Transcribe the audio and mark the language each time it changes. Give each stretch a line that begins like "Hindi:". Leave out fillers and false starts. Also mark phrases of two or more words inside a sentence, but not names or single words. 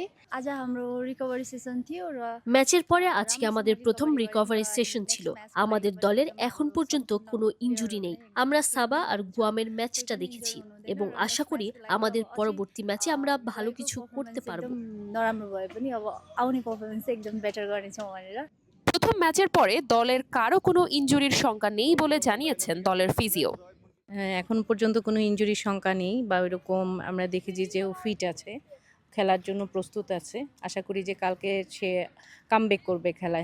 Bangla: আজ আমরা
English: recovery session
Bangla: ম্যাচের পরে আজকে আমাদের প্রথম
English: recovery session
Bangla: ছিল। আমাদের দলের এখন পর্যন্ত কোনো ইনজুরি নেই। আমরা সাবা আর গুয়ামের ম্যাচটা দেখেছি এবং আশা করি আমাদের পরবর্তী ম্যাচে আমরা ভালো কিছু করতে পারবো।
Nepali: নরাम्रो भए पनि अब आउने परफर्मेन्स एकदम बेटर गर्नेछौँ भनेर।
Bangla: প্রথম ম্যাচের পরে দলের কারো কোনো ইনজুরির শঙ্কা নেই বলে জানিয়েছেন দলের ফিজিও। এখন পর্যন্ত কোনো ইনজুরির শঙ্কা নেই বা ওইরকম আমরা দেখেছি যে ও ফিট আছে, খেলার জন্য প্রস্তুত আছে। আশা করি যে কালকে সে কামব্যাক করবে খেলায়।